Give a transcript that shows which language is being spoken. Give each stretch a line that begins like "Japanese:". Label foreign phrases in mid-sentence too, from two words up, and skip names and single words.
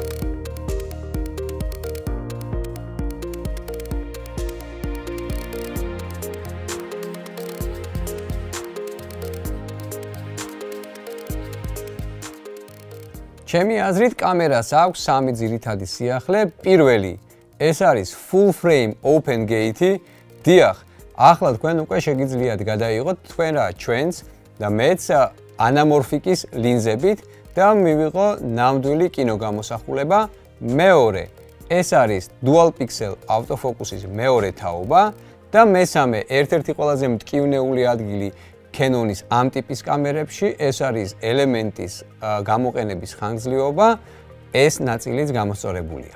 Georgian: ჩემი აზრით კამერას აქვს სამი ძირითადი სიახლე. პირველი, ეს არის
English: full frame open gate.
Georgian: დიახ, ახლა თქვენ უკვე შეგიძლიათ გადაიღოთ თქვენ რა ჩვენს და მეც ანამორფიკის ლინზებით და მივიღო ნამდვილი კინოგამოსახულება. მეორე, ეს არის
English: dual pixel
Georgian: ავტოფოკუსის მეორე თაობა და მესამე, ერთ-ერთი ყველაზე მტკივნეული ადგილი Canon-ის ამ ტიპის კამერებში, ეს არის ელემენტის გამოყენების ხანგრძლივობა, ეს ნაწილიც გამოსწორებულია.